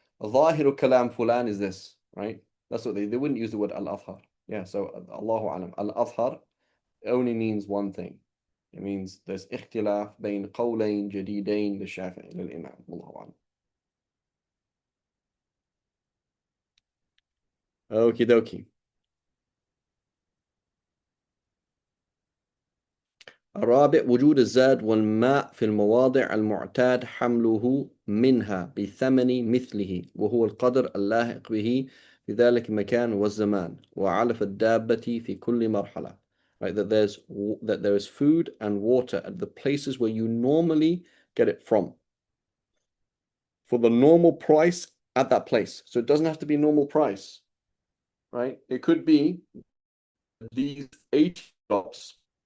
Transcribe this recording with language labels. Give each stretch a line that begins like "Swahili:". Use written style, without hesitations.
Arabic: ظاهر كلام فلان
English: is this, right? That's what they wouldn't use the word al-Azhar. Yeah, so Allahu alam. Al-Azhar only means one thing. It means there's
Arabic: اختلاف بين قولين جديدين للشافعي للإمام.
English: Allahu alam. Okie dokie.
Arabic: الرابع وجود الزاد والماء في المواضع المعتاد حمله منها بثمن مثله وهو القدر اللاحق به في ذلك المكان والزمان وعلف الدابة في كل مرحلة.
English: Right, that there is food and water at the places where you normally get it from for the normal price at that place. So it doesn't have to be normal price, right? It could be these 8 drops.